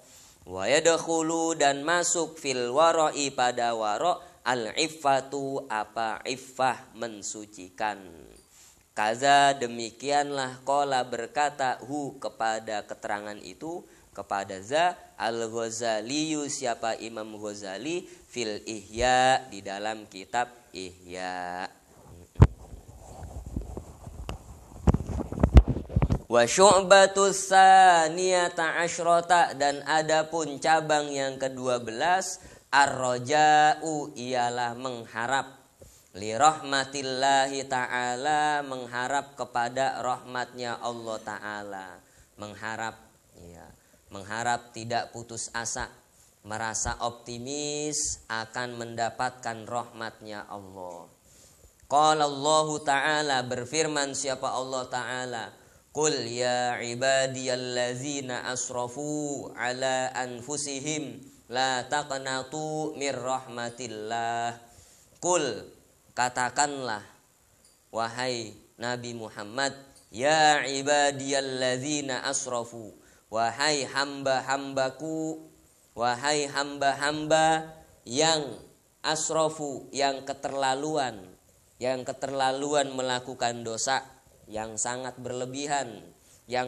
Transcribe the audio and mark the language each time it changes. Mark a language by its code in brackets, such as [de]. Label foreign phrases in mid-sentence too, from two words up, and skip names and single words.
[ar] ويدخل [id] dan masuk [ar] في الورع pada waro العفة [id] apa iffah mensucikan. Kaza demikianlah qala berkata hu kepada keterangan itu kepada za al-Ghazali siapa Imam Ghazali [ar] في الإحياء [id] di dalam kitab Ihya. [ar] والشعبة الثانية عشرة [id] dan adapun cabang yang ke-12 ar-raja'u ialah mengharap [ar] لرحمة الله تعالى [id] mengharap kepada rahmatnya Allah ta'ala, mengharap ya, mengharap tidak putus asa, merasa optimis akan mendapatkan rahmatnya Allah. [ar] قال الله تعالى [id] berfirman siapa [ar] الله تعالى قل يا عبادي الذين أسرفوا على أنفسهم لا تقنطوا من رحمة الله. [id] Qul katakanlah wahai Nabi Muhammad [ar] يا عبادي الذين أسرفوا [id] wahai hamba-hambaku wahai hamba-hamba yang asrafu yang keterlaluan melakukan dosa yang sangat berlebihan, yang